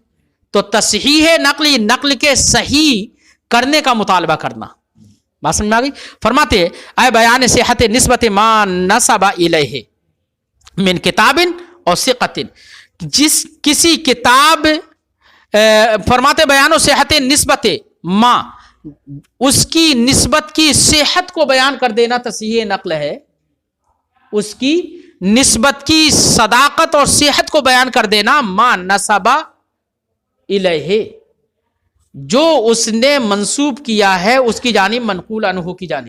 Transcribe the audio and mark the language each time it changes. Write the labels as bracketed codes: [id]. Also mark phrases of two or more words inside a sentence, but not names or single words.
[ur] تو تصحیح نقل کے صحیح کرنے کا مطالبہ کرنا، بات سمجھ میں آ گئی؟ [ar] فرماتے اے بیان صحت نسبت ما نسب الیہ من کتاب اور ثقۃ، [ur] جس کسی کتاب [ar] فرماتے بیان و صحت نسبت ما، [ur] اس کی نسبت کی صحت کو بیان کر دینا تصحیح نقل ہے، اس کی نسبت کی صداقت اور صحت کو بیان کر دینا [ar] ما نسبہ الیہ، [ur] جو اس نے منسوب کیا ہے اس کی جانب، [ar] منقول عنہ [ur] کی جانب۔